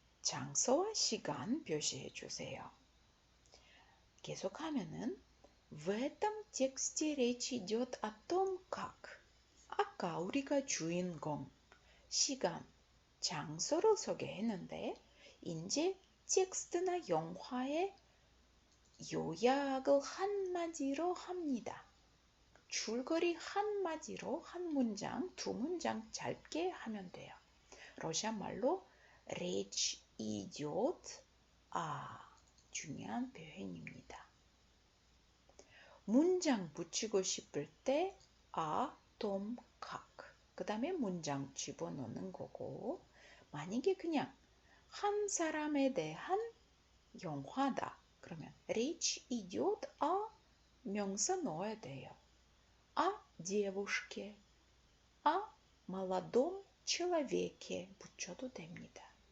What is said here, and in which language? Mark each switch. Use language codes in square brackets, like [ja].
[ko] 장소와 시간 표시해 주세요. 계속하면은 [ru] В этом тексте речь идет о том, как. [ko] 아까 우리가 주인공, 시간, 장소를 소개했는데 이제 텍스트나 영화의 요약을 한마디로 합니다. 줄거리 한마디로 한 문장, 두 문장 짧게 하면 돼요. 러시아 말로 [ru] Rечь идет. [ko] 중요한 표현입니다. 문장 붙이고 싶을 때 [ru] том как. [ko] 그 다음에 문장 집어넣는 거고, 만약에 그냥 한 사람에 대한 영화다. 그러면 [ru] речь идет о [ko] 명사 넣어야 돼요. [ru] о девушке, о молодом человеке [ko] 붙여도 됩니다.